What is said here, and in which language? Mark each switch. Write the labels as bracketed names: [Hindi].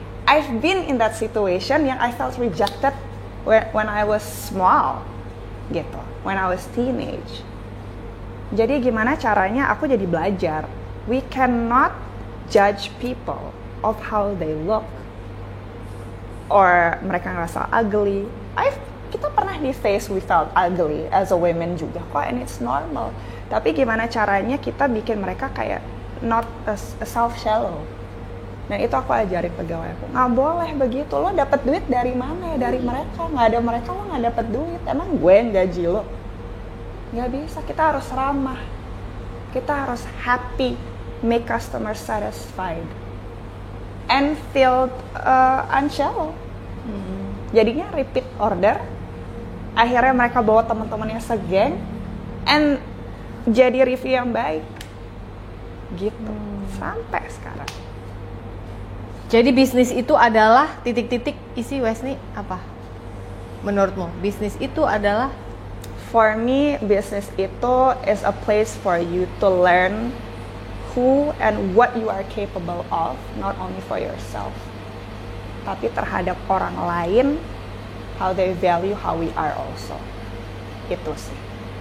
[English] I've been in that situation [Indonesian] yang [English] I felt rejected when I was small, gitu. When I was teenage. [Indonesian] Jadi gimana caranya aku jadi belajar. [English] We cannot judge people of how they look. Or [Indonesian] mereka ngerasa [English] ugly. [Indonesian] Kita pernah di [English] face we felt ugly as a women [Indonesian] juga kok, [English] and it's normal. [Indonesian] Tapi gimana caranya kita bikin mereka kayak [English] not a self-shallow. [Indonesian] Dan itu aku ajarin pegawai aku. Nggak boleh begitu, lo dapet duit dari mana ya? Dari mereka. Nggak ada mereka lo nggak dapet duit. Emang gue yang gaji lo? Nggak bisa, kita harus ramah. Kita harus [English] happy, make customer satisfied. And feel unshallow. Jadinya repeat order. [Indonesian] Akhirnya mereka bawa teman-temannya segeng, and jadi review yang baik. Gitu. Sampai sekarang. Jadi bisnis itu adalah titik-titik isi Wesley apa? Menurutmu bisnis itu adalah? [English] For me, business itu is a place for you to learn who and what you are capable of, not only for yourself, [Indonesian] tapi terhadap orang lain, [English] how they value how we are also. [Indonesian] Itu sih.